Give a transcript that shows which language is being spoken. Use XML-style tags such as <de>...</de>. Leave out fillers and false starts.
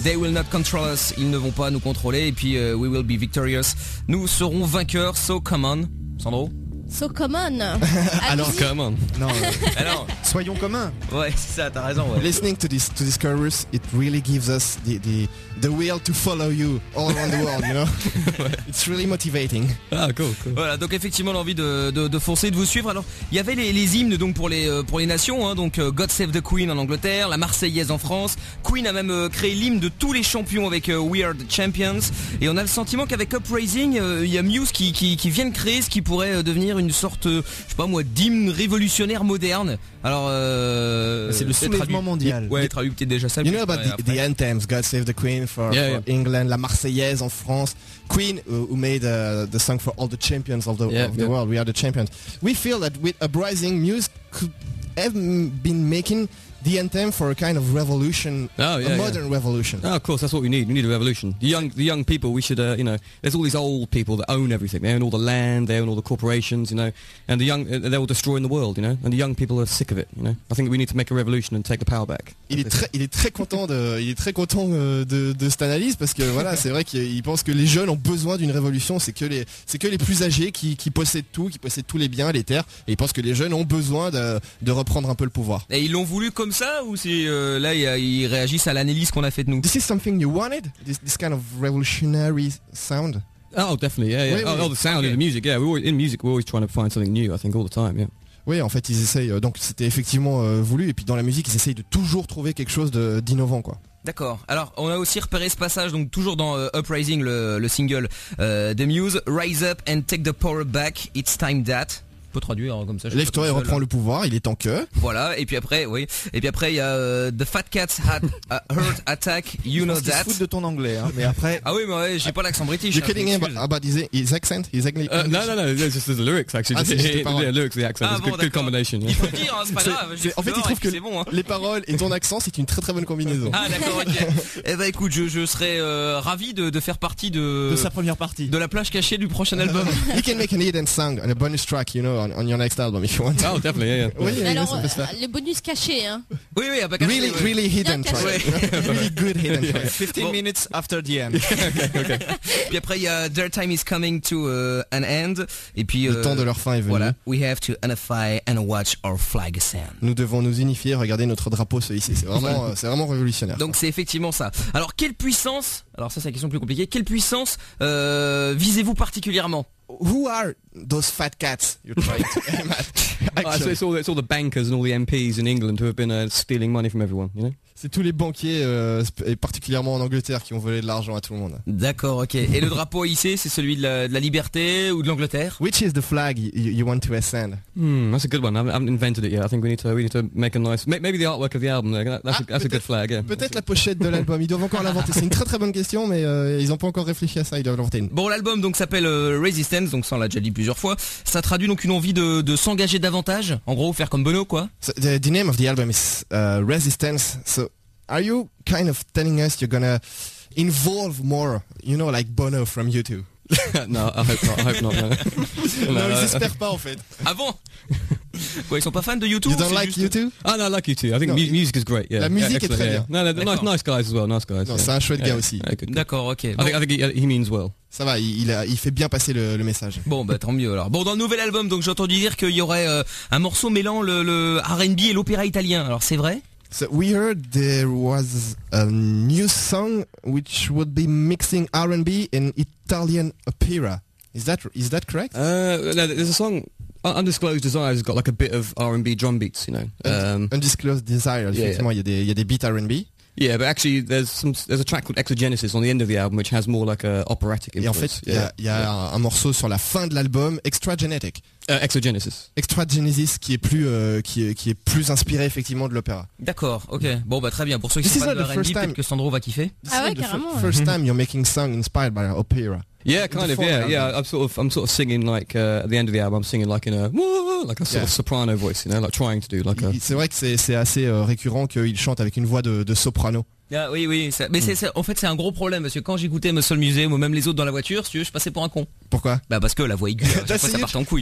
<en>They will not control us,</en> <fr>ils ne vont pas nous contrôler, et puis</fr> <en>we will be victorious,</en> <fr>nous serons vainqueurs,</fr> <en>so come on, Sandro. So come on.</en> <fr>Alors,</fr> <en>come on.</en> <fr>Non, alors, soyons communs. Ouais, c'est ça, t'as raison. Ouais.</fr> <en>Listening to this chorus, it really gives us the will to follow you all around the world, you know.</en> <fr>Ouais.</fr> <en>It's really motivating. Ah, cool.</en> <fr>Voilà, donc effectivement l'envie de foncer, de vous suivre. Alors, il y avait les hymnes donc pour les nations, hein, donc God Save the Queen en Angleterre, la Marseillaise en France. Queen a même créé l'hymne de tous les champions avec We Are the Champions. Et on a le sentiment qu'avec Uprising, il y a Muse qui vient de créer ce qui pourrait devenir une sorte, je sais pas moi, d'hymne révolutionnaire moderne. Alors, c'est le soulèvement mondial. Ouais, tu as eu peut-être déjà ça.</fr> <en>You know about the anthems, God Save the Queen for England,</en> <fr>la Marseillaise en France,</fr> <en>Queen who made the song for all the champions of the world. We are the champions. We feel that with Uprising, Muse could have been making the anthem for a kind of revolution, a modern revolution. Oh, of course, that's what we need. We need a revolution. The young people. We should, you know, there's all these old people that own everything. They own all the land. They own all the corporations. You know, and the young, they're all destroying the world. You know, and the young people are sick of it. You know, I think we need to make a revolution and take the power back.</en> <fr>Il est très content de cette analyse parce que voilà, c'est vrai qu'il pense que les jeunes ont besoin d'une révolution. C'est que les plus âgés qui possèdent tout, qui possèdent tous les biens, les terres. Et il pense que les jeunes ont besoin de reprendre un peu le pouvoir. Et ils l'ont voulu. Comme ça ou si là il réagit à l'analyse qu'on a fait de nous.</fr> <en>This is something you wanted. This kind of revolutionary sound. Oh, definitely. Yeah, yeah.</en> <fr>Oui.</fr> <en>Oh, the sound and the music. Yeah, we're always trying to find something new. I think all the time. Yeah.</en> <fr>Oui, en fait, ils essayent. Donc, c'était effectivement voulu. Et puis, dans la musique, ils essayent de toujours trouver quelque chose d'innovant, quoi. D'accord. Alors, on a aussi repéré ce passage, donc toujours dans Uprising, le single de Muse.</fr> <en>Rise up and take the power back, it's time that.</en> <fr>On peut traduire comme ça. Lève-toi et reprends le pouvoir, il est temps que. Voilà, et puis après, oui. Et puis après, il y a The Fat Cats Had a Heart Attack,</fr> <en>you know that.</en> <fr>Je me fous de ton anglais, hein. Mais après. Ah oui, mais ouais, j'ai pas l'accent british.</fr> <en>You're kidding him about his accent? His English?</en> <fr>Non, c'est juste les lyrics,</fr> <en>actually.</en> <fr>Les</fr> <en>lyrics, the accent.</en> <fr>C'est une bonne combination. Il faut le dire, c'est pas grave. En fait, il trouve que les paroles et ton accent, c'est une très très bonne combinaison. Ah d'accord, ok. Eh ben écoute, je serais ravi de faire partie de. De sa première partie. De la plage cachée du prochain album.</fr> <en>You can make an hidden song on a bonus track, you know. On your next album, if you want. Oh, definitely. Yeah, yeah.</en> <fr>Oui, oui, alors, oui, les bonus cachés, hein. Oui, oui,</fr> <en>really, really, really hidden. Track. Really good hidden. Yeah. 15</en> <fr>bon.</fr> <en>Minutes after the end. Okay.</en> <fr>Puis après, il y a Their Time is Coming to an End. Et puis le temps de leur fin est venu. Voilà.</fr> <en>We have to unify and watch our flag ascend.</en> <fr>Nous devons nous unifier, regarder notre drapeau se hisser. C'est vraiment révolutionnaire. Donc c'est effectivement ça. Alors quelle puissance? Alors ça, c'est la question plus compliquée. Quelle puissance visez-vous particulièrement?</fr> <en>Who are those fat cats you're trying to aim at? Actually. So it's all the bankers and all the MPs in England who have been stealing money from everyone, you know?</en> <fr>C'est tous les banquiers, et particulièrement en Angleterre, qui ont volé de l'argent à tout le monde. D'accord, ok. Et le drapeau hissé, c'est celui de la liberté ou de l'Angleterre?</fr> <en>Which is the flag you want to ascend? That's a good one. I haven't invented it yet. I think we need to make a nice... Maybe the artwork of the album. That's a good flag, yeah.</en> <fr>Peut-être la pochette de l'album. Ils doivent encore l'inventer. C'est une très très bonne question, mais ils n'ont pas encore réfléchi à ça. Ils doivent l'inventer. Bon, l'album donc s'appelle Resistance. Donc ça, on l'a déjà dit plusieurs fois. Ça traduit donc une envie de s'engager davantage. En gros, faire comme Bono, quoi.</fr> <en>So, the name of the album is Resistance. So, are you kind of telling us you're gonna involve more, you know, like Bono from U2? No, I hope not. No.</en> <fr>No, non, j'espère pas en fait. Ah bon? Quoi, ils sont pas fans de U2?</fr> <en>You don't like</en> <fr>juste...</fr> <en>U2?</en> <fr>Ah non,</fr> <en>I like U2. I think no, music is great. Yeah.</en> <fr>La musique</fr> <en>yeah,</en> <fr>est très</fr> <en>yeah.</en> <fr>bien.</fr> <en>No, nice guys as well. Nice guys.</en> <fr>Non,</fr> <en>yeah.</en> <fr>C'est un chouette gars aussi.</fr> <en>Good.</en> <fr>D'accord, ok. Bon.</fr> <en>I think he means well.</en> <fr>Ça va, il fait bien passer le message. Bon, bah tant mieux alors. Bon, dans le nouvel album, donc j'ai entendu dire qu'il y aurait un morceau mêlant le R&B et l'opéra italien. Alors c'est vrai?</fr> <en>So we heard there was a new song which would be mixing R&B and Italian opera. Is that correct? No, there's a song, Undisclosed Desire has got like a bit of R&B drum beats, you know.</en> <fr>Undisclosed Desire, effectivement, il y a des beats R&B.</fr> <en>Yeah, but actually there's a track called Exogenesis on the end of the album which has more like a operatic influence.</en> <fr>Et en fait, il y a un morceau sur la fin de l'album, Extragenetic. Extragenesis qui est plus inspiré effectivement de l'opéra. D'accord, ok. Bon bah très bien. Pour ceux qui sont pas de R&B, peut-être que Sandro va kiffer. Ah ouais, carrément.</fr> <en>First time you're making song inspired by an opera. Yeah, kind of. Yeah. I'm sort of singing like at the end of the album. I'm singing like in a like a sort of soprano voice, you know, like trying to do like a.</en> <fr>C'est vrai que c'est assez récurrent qu'il chante avec une voix de soprano. Ah, oui, c'est un gros problème parce que quand j'écoutais Muscle Museum ou même les autres dans la voiture, si tu veux, je passais pour un con. Pourquoi? Bah parce que la voix aiguë, chaque fois, ça part en couille.</fr>